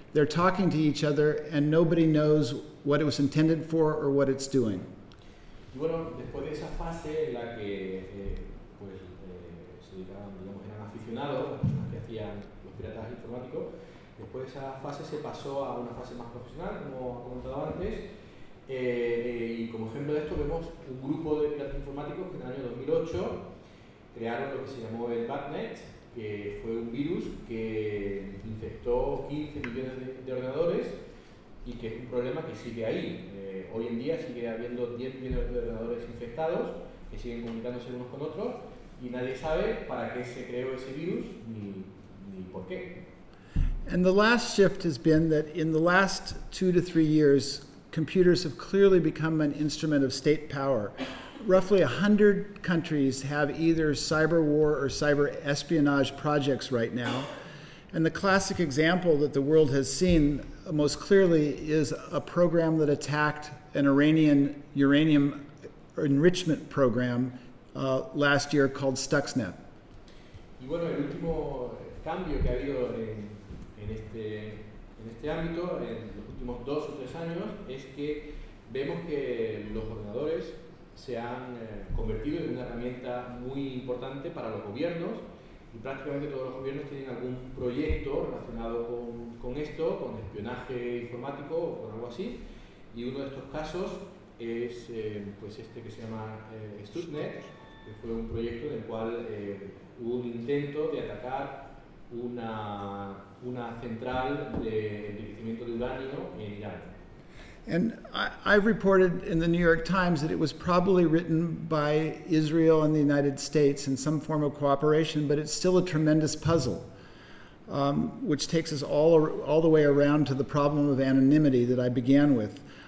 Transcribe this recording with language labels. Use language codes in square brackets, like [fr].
[en] They're talking to each other, and nobody knows what it was intended for or what it's doing. [es] Bueno, después de esa fase en la que pues, se dedicaban, digamos, eran aficionados, que hacían los piratas informáticos, después de esa fase se pasó a una fase más profesional, como ha comentado antes, y como ejemplo de esto vemos un grupo de piratas informáticos que en el año 2008 crearon lo que se llamó el Batnet, que fue un virus que infectó 15 millones de ordenadores y que es un problema que sigue ahí. Hoy en día sigue habiendo 10 millones de ordenadores infectados que siguen comunicándose unos con otros y nadie sabe para qué se creó ese virus ni por qué. [en] And the last shift has been that in the last 2 to 3 years, computers have clearly become an instrument of state power. Roughly 100 countries have either cyber war or cyber espionage projects right now. And the classic example that the world has seen most clearly is a program that attacked an Iranian uranium enrichment program last year called Stuxnet. [es] Y bueno, el último cambio que ha habido en este ámbito, en los últimos 2 o 3 años, es que vemos que los ordenadores se han convertido en una herramienta muy importante para los gobiernos y prácticamente todos los gobiernos tienen algún proyecto relacionado con esto, con espionaje informático o con algo así, y uno de estos casos es pues este que se llama Stuxnet, que fue un proyecto en el cual hubo un intento de atacar una central de enriquecimiento de uranio en Irán. [en] And I reported in the New York Times that it was probably written by Israel and the United States in some form of cooperation, but it's still a tremendous puzzle, which takes us all the way around to the problem of anonymity that I began with.